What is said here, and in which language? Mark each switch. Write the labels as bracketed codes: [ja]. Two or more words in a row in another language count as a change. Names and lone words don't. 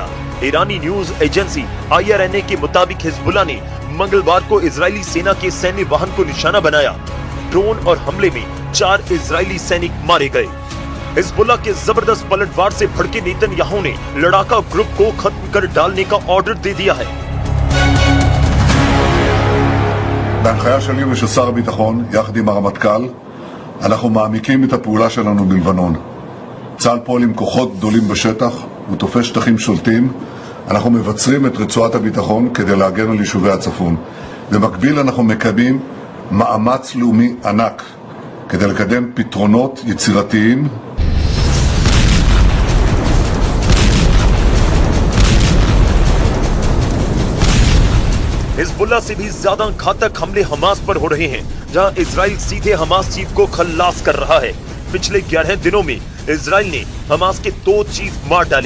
[hi] ईरानी [en] news agency [hi] IRNA के मुताबिक हिजबुल्ला ने मंगलवार को इजरायली सेना के सैन्य वाहन को निशाना बनाया। ड्रोन और हमले में 4 इजरायली सैनिक मारे गए। हिजबुल्ला के जबरदस्त पलटवार से भड़के नेतन्याहू ने लड़ाका ग्रुप को खत्म कर डालने का ऑर्डर दे दिया है। [he] בהנחיה שלי ושל שר הביטחון, יחד עם הרמטכ"ל, אנחנו מעמיקים את הפעולה שלנו בלבנון. צה"ל פועל עם כוחות גדולים בשטח, הוא תופס שטחים שולטים. אנחנו מבצרים את רצועת הביטחון כדי להגן על יישובי הצפון. במקביל אנחנו מקיימים מאמץ לאומי ענק כדי לקדם פתרונות יצירתיים. [hi] हिजबुल्लाह से भी ज्यादा घातक हमले हमास पर हो रहे हैं, जहां इजराइल सीधे हमास चीफ को खल्लास कर रहा है। पिछले 11 दिनों में इजराइल ने हमास के 2 चीफ मार डाले।